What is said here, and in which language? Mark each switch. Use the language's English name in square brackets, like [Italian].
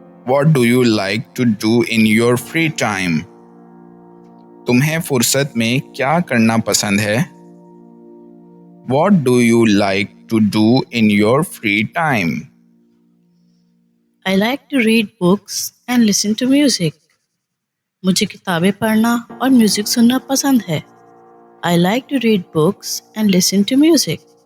[English] What do you like to do in your free time? [Hindi] तुम्हें फुर्सत में क्या करना पसंद है? [English] What do you like to do in your free time? I like to read books and listen to music. [Hindi] मुझे किताबें पढ़ना और म्यूजिक सुनना पसंद है। [English] I like to read books and listen to music.